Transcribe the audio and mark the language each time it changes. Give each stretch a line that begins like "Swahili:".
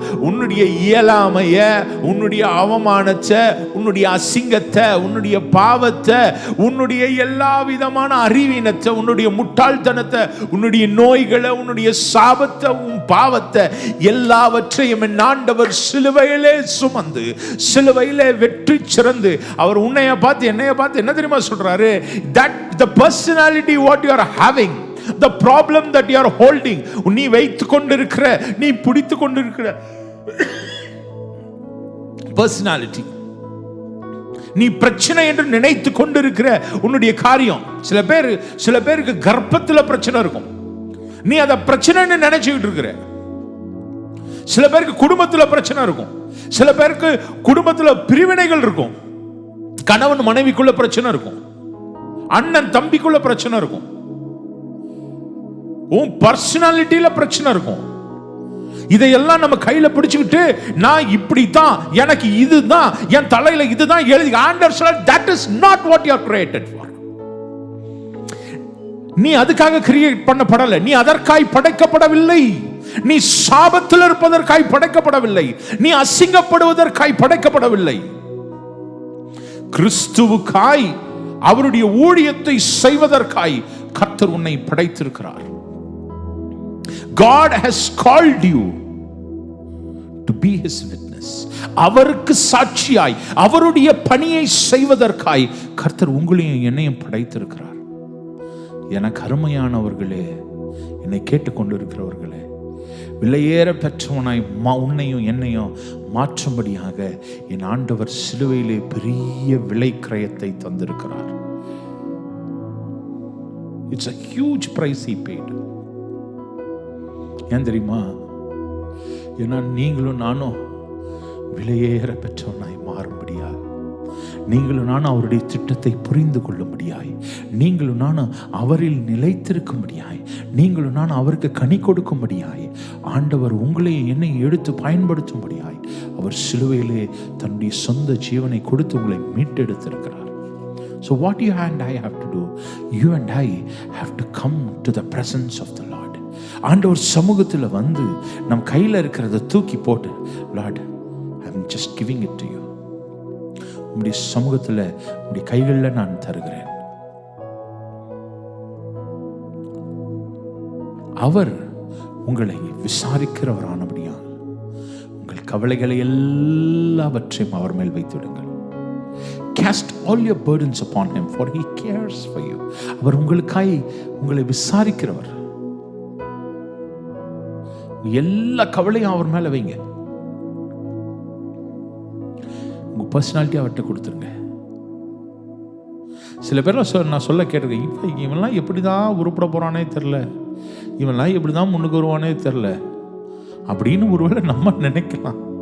Tamil: உன்னுடைய இயலாமைய, உன்னுடைய அவமானத்தை, உன்னுடைய அசிங்கத்தை, உன்னுடைய பாவத்தை, உன்னுடைய எல்லா விதமான அறிவீனத்தை, உன்னுடைய முட்டாள்தனத்தை, உன்னுடைய நோய்களை, உன்னுடைய சாபத்தை, உன் பாவத்தை எல்லாவற்றையும் என் ஆண்டவர் சிலுவையிலே சுமந்து சிலுவையிலே வெற்றி சிறந்து அவர் உன்னைய பார்த்து என்னைய பார்த்து என்ன தெரியுமா சொல்றாரு?
English: That the personality what you are having, the problem that you are holding,
Tamil: நீ வைத்துக் கொண்டிருக்கிற, நீ பிடித்துக் கொண்டிருக்கிற personality, நீ பிரச்சனை என்று நினைத்துக் கொண்டிருக்கிற உன்னுடைய காரியம். சில பேருக்கு கர்ப்பத்துல பிரச்சனை இருக்கும், நீ அத பிரச்சனைன்னு நினைச்சுக்கிட்டு இருக்கிற. சில பேருக்கு குடும்பத்துல பிரச்சனை இருக்கும், சில பேருக்கு குடும்பத்துல பிரிவினைகள் இருக்கும், கணவன் மனைவிக்குள்ள பிரச்சனை இருக்கும். அண்ணன் தம்பிக்குள்ள பிரச்சனை இருக்கும், உன் பர்சனாலிட்டியில பிரச்சனை இருக்கும். இதையெல்லாம் நம்ம கையில பிடிச்சுக்கிட்டு நான் இப்படித்தான், எனக்கு இதுதான், என் தலையில இதுதான் எழுதி, ஆண்டவர் சொல்றார்,
English: that is not what you are created for.
Tamil: நீ அதுக்காக கிரியேட் பண்ணப்படல, நீ அதற்காய் படைக்கப்படவில்லை. நீ சாபத்தில் இருப்பதற்காய் படைக்கப்படவில்லை, நீ அசிங்கப்படுவதற்காய் படைக்கப்படவில்லை. கிறிஸ்துவுக்காய், அவருடைய ஊழியத்தை செய்வதற்காய் கர்த்தர் உன்னை படைத்திருக்கிறார்.
English: God has called you to be his witness.
Tamil: அவருக்கு சாட்சியாய் அவருடைய பணியை செய்வதற்காய் கர்த்தர் உங்களையும் என்னையும் படைத்திருக்கிறார். எனக்கு அருமையானவர்களே, என்னை கேட்டுக்கொண்டிருக்கிறவர்களே, விலையேற பெற்றவனாய் உன்னையும் என்னையும் மாற்றும்படியாக என் ஆண்டவர் சிலுவையிலே பெரிய விலை கிரயத்தை தந்திருக்கிறார்.
English: It's a huge price he paid.
Tamil: ஏன் தெரியுமா? ஏன்னா நீங்களும் நானும் விலையேற பெற்றவனாய் மாறும்படியாக, நீங்களும் நானும் அவருடைய திட்டத்தை புரிந்து கொள்ளும்படியாய், நீங்களும் நானும் அவரில் நிலைத்திருக்கும்படியாய், நீங்களும் நானும் அவருக்கு கனி கொடுக்கும்படியாய், ஆண்டவர் உங்களையும் என்னை எடுத்து பயன்படுத்தும்படியாய் அவர் சிலுவையிலே தன்னுடைய சொந்த ஜீவனை கொடுத்து உங்களை மீட்டெடுத்திருக்கிறார்.
English: So what you and I have to do, you and I have to come to the presence of the Lord.
Tamil: ஆண்டவர் சமூகத்தில் வந்து நம் கையில் இருக்கிறத தூக்கி போட்டு,
English: Lord, I'm just giving it to you.
Tamil: உம்முடைய சமூகத்தில் உம்முடைய கைகளில் நான் தருகிறேன். அவர் உங்களை விசாரிக்கிறவரானபடியால் உங்கள் கவலைகளை எல்லாவற்றையும் அவர் மேல் வைத்துவிடுங்கள்.
English: Cast all your burdens upon him, for he cares for you.
Tamil: அவர் உங்களுக்காய் உங்களை விசாரிக்கிறவர். எல்லா கவலையும் அவர் மேல வைங்க. உங்க பர்சனாலிட்டி அவர்கிட்ட கொடுத்துருங்க. சில பேர் நான் சொல்ல கேட்டிருக்கேன், இவன்லாம் எப்படிதான் உருப்பட போறானே தெரியல, இவன்லாம் எப்படிதான் முன்னுக்கு வருவானே தெரியல அப்படின்னு ஒருவேளை நம்ம நினைக்கலாம்.